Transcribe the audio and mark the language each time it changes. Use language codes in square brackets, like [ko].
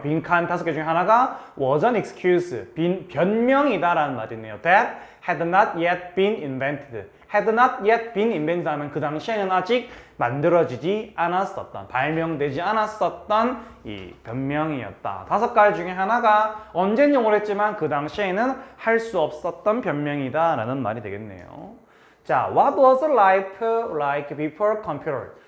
[ko] 빈칸 5개 중에 하나가 [en] was an excuse, [ko] 변명이다라는 말이네요. [en] That had not yet been invented. had not yet been invented [ko] 하면 그 당시에는 아직 만들어지지 않았었던, 발명되지 않았었던 이 변명이었다. 5가지 중에 하나가 언젠 용어를 했지만 그 당시에는 할 수 없었던 변명이다 라는 말이 되겠네요. [en] 자, what was life like before computer?